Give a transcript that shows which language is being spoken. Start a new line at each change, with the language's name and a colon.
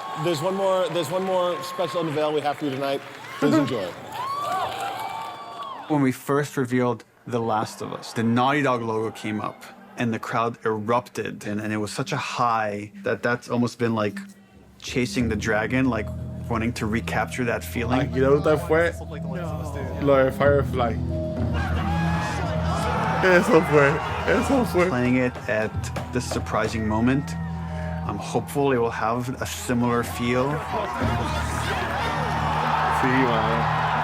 English: There's one more special unveil we have for you tonight. Please enjoy it. When we first revealed The Last of Us, the Naughty Dog logo came up and the crowd erupted, and it was such a high that's almost been like chasing the dragon, like wanting to recapture that feeling.
Spanish: Aquí lo brutal fue lo de Firefly. Eso fue.
English: Playing it at this surprising moment, I'm hopeful it will have a similar feel.
Spanish: Sí, mano.